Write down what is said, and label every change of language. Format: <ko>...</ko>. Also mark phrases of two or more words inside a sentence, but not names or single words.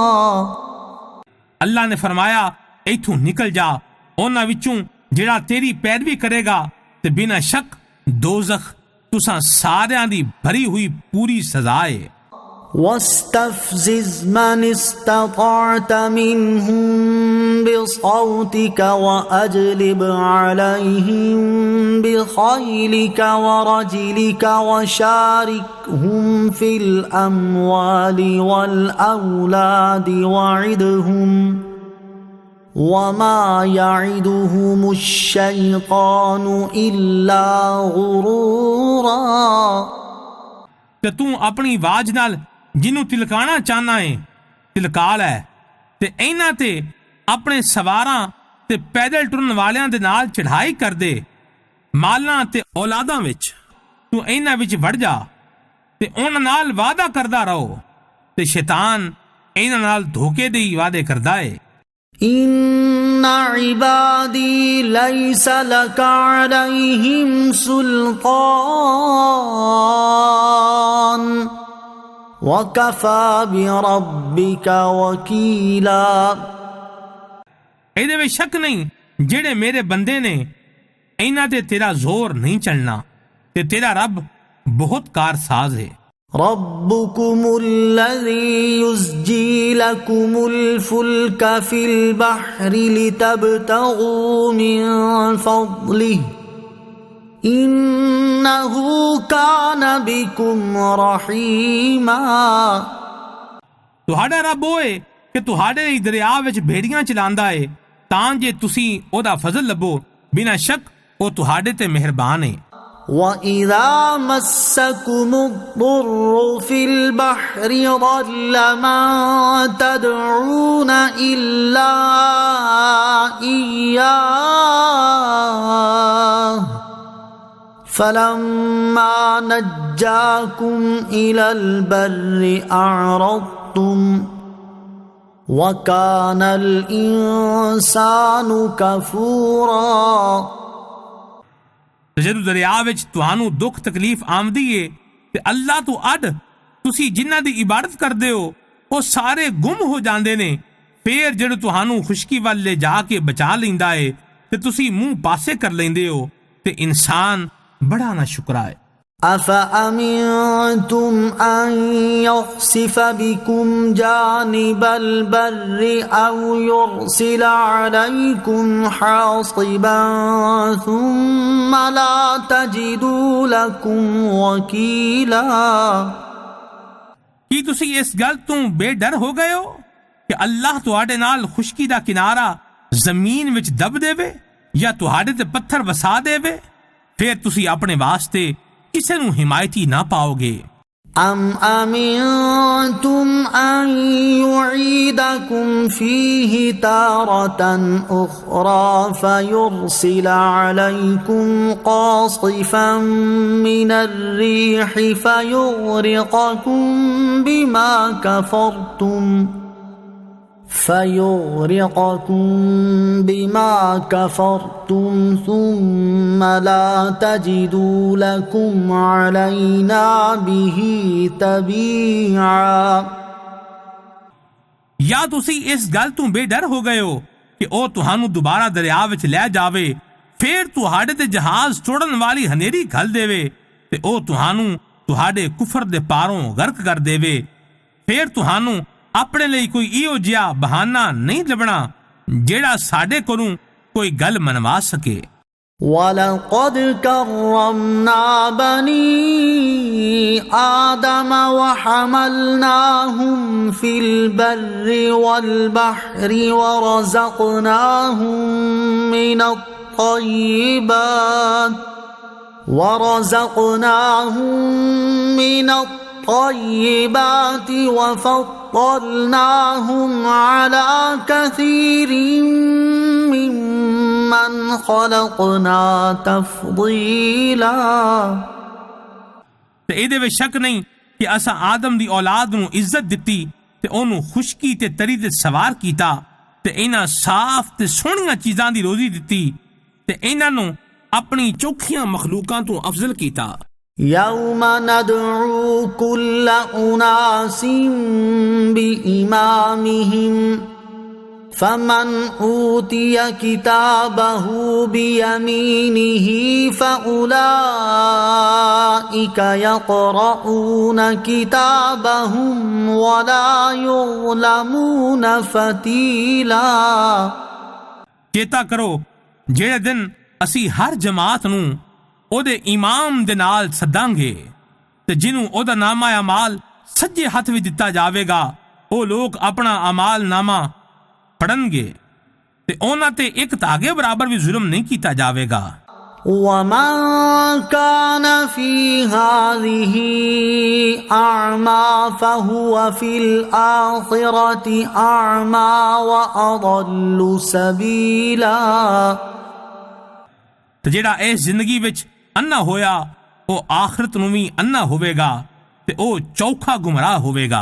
<pa>ਅੱਲਾ ਨੇ ਫਰਮਾਇਆ ਇੱਥੋਂ ਨਿਕਲ ਜਾ ਉਹਨਾਂ ਵਿੱਚੋਂ ਜਿਹੜਾ ਤੇਰੀ ਪੈਰਵੀ ਕਰੇਗਾ ਤੇ ਬਿਨਾਂ ਸ਼ੱਕ ਦੋਜ਼ਖ ਤੁਸਾਂ ਸਾਰਿਆਂ ਦੀ ਭਰੀ ਹੋਈ ਪੂਰੀ ਸਜ਼ਾ ਹੈ।</pa> <ar>واستفزز من استطعت منهم بصوتك وأجلب عليهم بخيلك ورجلك وشاركهم في الأموال والأولاد وعدهم وما يعدهم الشيطان إلا غرورا۔</ar> <pa>ਤੇ ਤੂੰ ਆਪਣੀ ਆਵਾਜ਼ ਨਾਲ ਜਿਹਨੂੰ ਤਿਲਕਾਣਾ ਚਾਹਨਾ ਹੈ ਤਿਲਕਾ ਲੈ ਤੇ ਇਹਨਾਂ ਤੇ ਆਪਣੇ ਸਵਾਰਾਂ ਤੇ ਪੈਦਲ ਟੁਰਨ ਵਾਲਿਆਂ ਦੇ ਨਾਲ ਚੜ੍ਹਾਈ ਕਰਦੇ ਮਾਲਾਂ ਤੇ ਔਲਾਦਾਂ ਵਿੱਚ ਤੂੰ ਇਹਨਾਂ ਵਿੱਚ ਵੜ ਜਾ ਤੇ ਉਹਨਾਂ ਨਾਲ ਵਾਅਦਾ ਕਰਦਾ ਰਹੋ ਤੇ ਸ਼ੈਤਾਨ ਇਹਨਾਂ ਨਾਲ ਧੋਖੇ ਦੇ ਵਾਅਦੇ ਕਰਦਾ ਹੈ।</pa> <ar>إن عبادي ليس لك عليهم سلطان وكفى بربك وكيلا۔</ar> <pa>ਇਹਦੇ ਵਿੱਚ ਸ਼ੱਕ ਨਹੀਂ ਜਿਹੜੇ ਮੇਰੇ ਬੰਦੇ ਨੇ ਇਹਨਾਂ ਤੇ ਤੇਰਾ ਜ਼ੋਰ ਨਹੀਂ ਚੱਲਣਾ ਤੇ ਤੇਰਾ ਰੱਬ ਬਹੁਤ ਕਾਰਸਾਜ਼ ਹੈ۔</pa> <ar>ربكم الذي يزجي لكم الفلك في البحر لتبتغوا من فضله إنه كان بكم رحيما۔</ar> <pa>ਤੁਹਾਡਾ ਰੱਬ ਹੋਏ ਕਿ ਤੁਹਾਡੇ ਲਈ ਦਰਿਆ ਵਿੱਚ ਭੇੜੀਆਂ ਚਲਾਉਂਦਾ ਹੈ ਤਾਂ ਜੇ ਤੁਸੀਂ ਉਹਦਾ ਫਜ਼ਲ ਲੱਭੋ ਬਿਨਾਂ ਸ਼ੱਕ ਉਹ ਤੁਹਾਡੇ ਤੇ ਮਿਹਰਬਾਨ ਹੈ۔</pa> <ar>وَإِذَا مَسَّكُمُ الضُّرُّ فِي الْبَحْرِ ضَلَّ مَن تَدْعُونَ إِلَّا إِيَّاهُ فَلَمَّا نَجَّاكُمْ إِلَى الْبَرِّ أَعْرَضْتُمْ وَكَانَ الْإِنسَانُ كَفُورًا۔</ar> <pa>ਤੇ ਜਦੋਂ ਦਰਿਆ ਵਿੱਚ ਤੁਹਾਨੂੰ ਦੁੱਖ ਤਕਲੀਫ ਆਉਂਦੀ ਏ ਤੇ ਅੱਲਾਹ ਤੋਂ ਅੱਡ ਤੁਸੀਂ ਜਿਨ੍ਹਾਂ ਦੀ ਇਬਾਦਤ ਕਰਦੇ ਹੋ ਉਹ ਸਾਰੇ ਗੁੰਮ ਹੋ ਜਾਂਦੇ ਨੇ। ਫੇਰ ਜਦੋਂ ਤੁਹਾਨੂੰ ਖੁਸ਼ਕੀ ਵੱਲ ਲੈ ਜਾ ਕੇ ਬਚਾ ਲੈਂਦਾ ਏ ਤੇ ਤੁਸੀਂ ਮੂੰਹ ਪਾਸੇ ਕਰ ਲੈਂਦੇ ਹੋ ਤੇ ਇਨਸਾਨ ਬੜਾ ਨਾ ਸ਼ੁਕਰਾ ਹੈ।</pa> <ar>أفأمنتم أن يخسف بكم جانب البر أو يرسل عليكم حاصبا ثم لا تجدوا لكم وكيلا</ar> <pa>ਕੀ ਤੁਸੀਂ ਇਸ ਗੱਲ ਤੋਂ ਬੇਡਰ ਹੋ ਗਏ ਹੋ ਕਿ ਅੱਲਾਹ ਤੁਹਾਡੇ ਨਾਲ ਖੁਸ਼ਕੀ ਦਾ ਕਿਨਾਰਾ ਜ਼ਮੀਨ ਵਿੱਚ ਦਬ ਦੇਵੇ ਜਾਂ ਤੁਹਾਡੇ ਤੇ ਪੱਥਰ ਵਸਾ ਦੇਵੇ? ਫਿਰ ਤੁਸੀਂ ਆਪਣੇ ਵਾਸਤੇ ਕਿਸੇ ਨੂੰ ਹਿਮਾਇਤੀ ਨਾ ਪਾਓਗੇ।</pa> <ar>أم أمنتم أن يعيدكم فيه تارة أخرى فيرسل عليكم قاصفا من الريح فيغرقكم بما كفرتم ثم لا تجدوا لكم علينا به تبيعا</ar> <pa>ਜਾਂ ਤੁਸੀਂ ਇਸ ਗੱਲ ਤੋਂ ਬੇਡਰ ਹੋ ਗਏ ਹੋ ਕਿ ਉਹ ਤੁਹਾਨੂੰ ਦੁਬਾਰਾ ਦਰਿਆ ਵਿੱਚ ਲੈ ਜਾਵੇ, ਫਿਰ ਤੁਹਾਡੇ ਤੇ ਜਹਾਜ਼ ਚੋੜਨ ਵਾਲੀ ਹਨੇਰੀ ਘੱਲ ਦੇਵੇ ਤੇ ਉਹ ਤੁਹਾਨੂੰ ਤੁਹਾਡੇ ਕੁਫਰ ਦੇ ਪਾਰੋਂ ਗਰਕ ਕਰ ਦੇਵੇ। ਫਿਰ ਤੁਹਾਨੂੰ ਆਪਣੇ ਲਈ ਕੋਈ ਇਹੋ ਜਿਹਾ ਬਹਾਨਾ ਨਹੀਂ ਲੱਭਣਾ ਜਿਹੜਾ ਸਾਡੇ ਕੋਲੋਂ ਕੋਈ ਗੱਲ ਮਨਵਾ ਸਕੇ।</pa> <ar>وَلَقَدْ كَرَّمْنَا بَنِي آدَمَ وَحَمَلْنَاهُمْ فِي الْبَرِّ وَالْبَحْرِ ورزقناهم من الطيبات وفضلناهم على كثير ممن خلقنا تفضيلا</ar> <pa>ਤੇ ਇਹਦੇ ਵਿੱਚ ਸ਼ੱਕ ਨਹੀਂ ਕਿ ਅਸਾਂ ਆਦਮ ਦੀ ਔਲਾਦ ਨੂੰ ਇੱਜ਼ਤ ਦਿੱਤੀ ਤੇ ਉਹਨੂੰ ਖੁਸ਼ਕੀ ਤੇ ਤਰੀ ਤੇ ਸਵਾਰ ਕੀਤਾ ਤੇ ਇਹਨਾਂ ਸਾਫ਼ ਤੇ ਸੋਹਣੀਆਂ ਚੀਜ਼ਾਂ ਦੀ ਰੋਜ਼ੀ ਦਿੱਤੀ ਤੇ ਇਹਨਾਂ ਨੂੰ ਆਪਣੀ ਚੋਖੀਆਂ ਮਖਲੂਕਾਂ ਤੋਂ ਅਫਜ਼ਲ ਕੀਤਾ।</pa> <ar>يوم ندعو كل أناس بإمامهم فمن أوتي كتابه بيمينه فأولئك يقرؤون كتابهم ولا يظلمون فتيلا</ar> <pa>ਚੇਤਾ ਕਰੋ ਜਿਹੜੇ ਦਿਨ ਅਸੀਂ ਹਰ ਜਮਾਤ ਨੂੰ ਉਹਦੇ ਇਮਾਮ ਦੇ ਨਾਲ ਸੱਦਾਂਗੇ ਤੇ ਜਿਹਨੂੰ ਉਹਦਾ ਨਾਮਾ ਅਮਾਲ ਸੱਜੇ ਹੱਥ ਵਿੱਚ ਦਿੱਤਾ ਜਾਵੇਗਾ ਉਹ ਲੋਕ ਆਪਣਾ ਅਮਾਲ ਨਾਮਾ ਪੜਨਗੇ ਤੇ ਉਹਨਾਂ ਤੇ ਇੱਕ ਧਾਗੇ ਬਰਾਬਰ ਵੀ ਜ਼ੁਲਮ ਨਹੀਂ ਕੀਤਾ ਜਾਵੇਗਾ।</pa> <ar>وَمَنْ كَانَ فِي هَذِهِ أَعْمَى فَهُوَ فِي الْآخِرَةِ أَعْمَى وَأَضَلُّ سَبِيلًا</ar> <pa>ਤੇ ਜਿਹੜਾ ਇਸ ਜ਼ਿੰਦਗੀ ਵਿੱਚ ਅੰਨਾ ਹੋਇਆ ਉਹ ਆਖਰਤ ਨੂੰ ਵੀ ਅੰਨਾ ਹੋਵੇਗਾ ਤੇ ਉਹ ਚੌਖਾ ਗੁੰਮਰਾਹ ਹੋਵੇਗਾ।</pa>